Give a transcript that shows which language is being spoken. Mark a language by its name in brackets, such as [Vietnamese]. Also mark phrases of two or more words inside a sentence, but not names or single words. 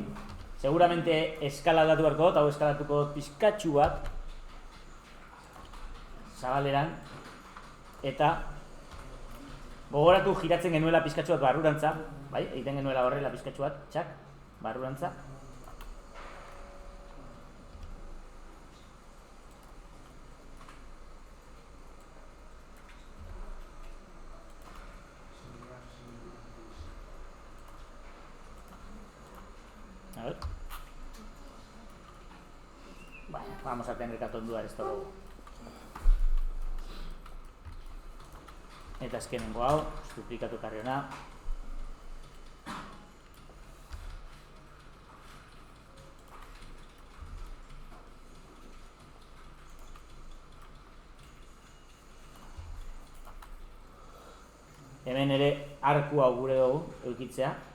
[Basque] Seguramente eskala aldatu beharko dut, hau eskalatuko dut pizkatxu bat. Zabaleran. Eta gogoratu giratzen genuela pizkatxu bat barrurantza. Bai, egiten genuela horrela pizkatxu bat, txak, barrurantza. [Spanish] A ver. Bueno, vamos a tener que atonduar esto luego. [Basque] Eta azkenengo hau, duplikatu karri hona. Hemen ere arku hau gure dugu eukitzea.